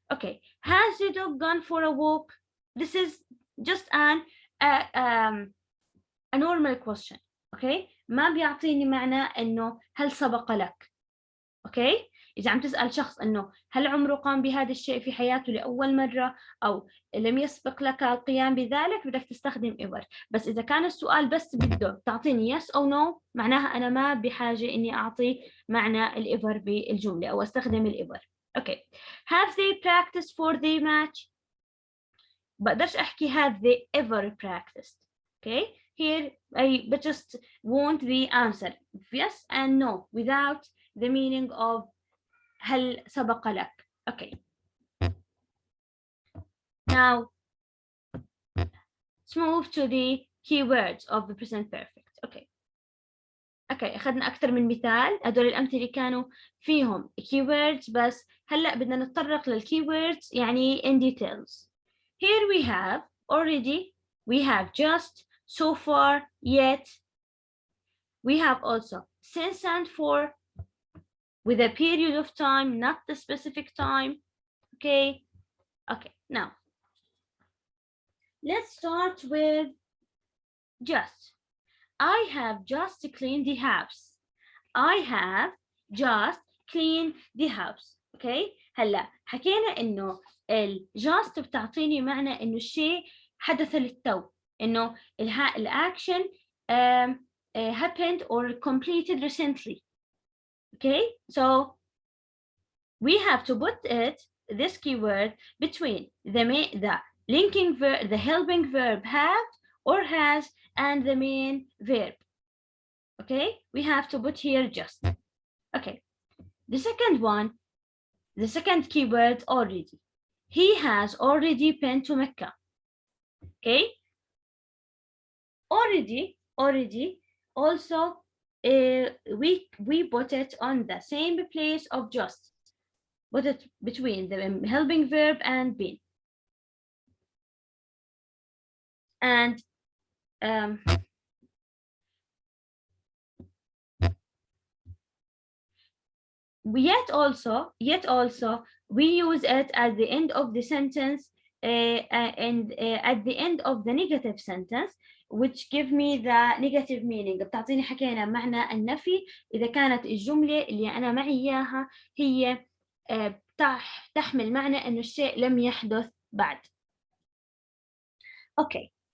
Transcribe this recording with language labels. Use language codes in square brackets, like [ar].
[en] Okay, has the dog gone for a walk? This is just a normal question. [ar] Okay, ما بيعطيني معنى إنه هل سبق لك. Okay, إذا عم تسأل شخص إنه هل عمره قام بهذا الشيء في حياته لأول مرة أو لم يسبق لك القيام بذلك بدك تستخدم ever. بس إذا كان السؤال بس بده تعطيني yes أو no, معناها أنا ما بحاجة إني أعطي معنى الإيفر بالجملة أو أستخدم الإيفر. [en] Okay, have they practiced for the match? [ar] بقدرش أحكي [en] have they ever practiced. Okay, here I just want the answer yes and no without the meaning of [ar] هل سبق لك. Okay. [en] Now let's move to the keywords of the present perfect. Okay. [ar] اوكي اخذنا اكثر من مثال، هدول الامثله كانوا فيهم keywords بس هلا بدنا نتطرق للkeywords يعني [en] in details. Here we have already, we have just, so far, yet. We have also since and for with a period of time, not the specific time. Okay. Okay, now let's start with just. I have just cleaned the house. I have just cleaned the house. Okay. [ar] هلا حكينا انه just بتعطيني معنى انه الشيء حدث للتو، انه الاكشن [en] happened or completed recently. Okay, so we have to put this keyword between the linking verb, the helping verb have or has, and the main verb. Okay, we have to put here just. Okay, the second one, the second keyword already. He has already been to Mecca. Okay, already also we put it on the same place of just. Put it between the helping verb and been. And yet also we use it at the end of the sentence and at the end of the negative sentence, which give me the negative meaning. [ar] بتعطيني حكينا معنى النفي إذا كانت الجملة اللي أنا معي إياها هي تحمل معنى إنه الشيء لم يحدث بعد. [en] Okay.